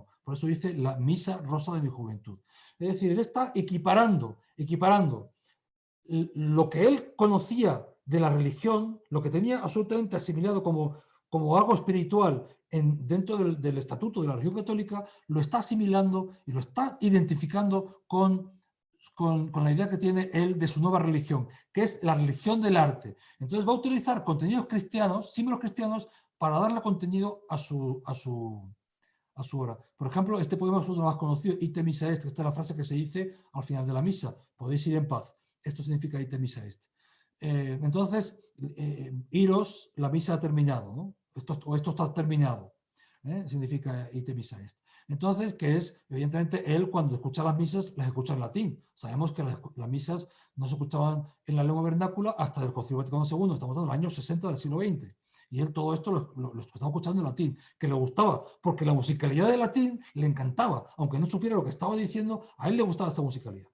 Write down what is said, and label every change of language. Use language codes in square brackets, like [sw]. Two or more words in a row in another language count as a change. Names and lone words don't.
[es] Por eso dice la misa rosa de mi juventud. Es decir, él está equiparando lo que él conocía de la religión, lo que tenía absolutamente asimilado como algo espiritual dentro del estatuto de la religión católica, lo está asimilando y lo está identificando con la idea que tiene él de su nueva religión, que es la religión del arte. Entonces va a utilizar contenidos cristianos, símbolos cristianos, para darle contenido a su obra. Por ejemplo, este poema es uno de los más conocidos, [la] Ite missa est, [es] que esta es la frase que se dice al final de la misa: podéis ir en paz. Esto significa [la] Ite missa est. [es] Entonces, iros, la misa ha terminado, ¿no? Esto está terminado. Significa [la] Ite missa est. [es] Entonces, que es, evidentemente, él cuando escucha las misas, las escucha en latín. Sabemos que las misas no se escuchaban en la lengua vernácula hasta el Concilio Vaticano II, estamos hablando del año 60 del siglo XX. Y él todo esto lo estaba escuchando en latín, que le gustaba, porque la musicalidad del latín le encantaba, aunque no supiera lo que estaba diciendo, a él le gustaba esta musicalidad.